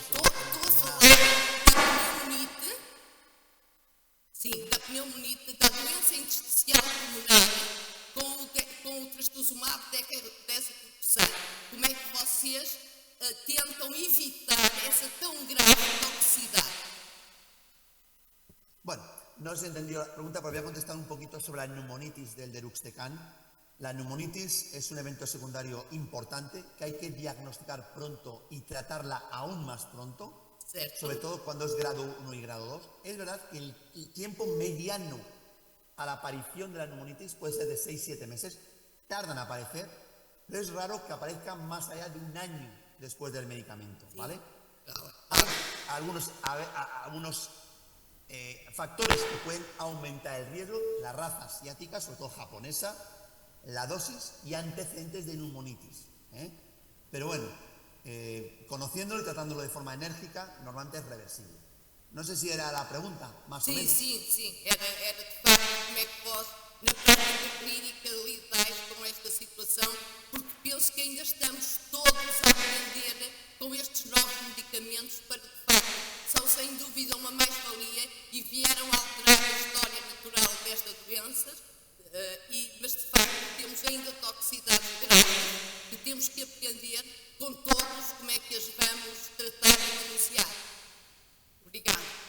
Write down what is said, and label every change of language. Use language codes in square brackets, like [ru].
[pt] estou a falar da pneumonite, sim, da pneumonite, da doença intersticial pulmonar com o trastuzumab desatribusado. Como é que vocês tentam evitar essa tão grave toxicidade? [es] Bueno, no os he entendido la pregunta, pero voy a contestar un poquito sobre la neumonitis del deruxtecan. La neumonitis es un evento secundario importante que hay que diagnosticar pronto y tratarla aún más pronto, [pt] Certo. [es] sobre todo cuando es grado 1 y grado 2. Es verdad que el tiempo mediano a la aparición de la neumonitis puede ser de 6-7 meses, tardan en aparecer, pero es raro que aparezcan más allá de un año después del medicamento, ¿vale? [pt] Claro. [es] Hay algunos factores que pueden aumentar el riesgo, la raza asiática, sobre todo japonesa, la dosis y antecedentes de neumonitis. Pero bueno, conociéndolo y tratándolo de forma enérgica, normalmente es reversible. No sé si era la pregunta, más o menos. [pt] Sim. Era de facto como é que vós, na prática clínica, lidais com esta situação, porque penso que ainda estamos todos a aprender com estes novos medicamentos para, de facto, são sem dúvida uma mais-valia e vieram alterar a história natural desta doença, mas de facto temos ainda toxicidades graves que temos que aprender com todos como é que as vamos tratar e denunciar. Obrigada.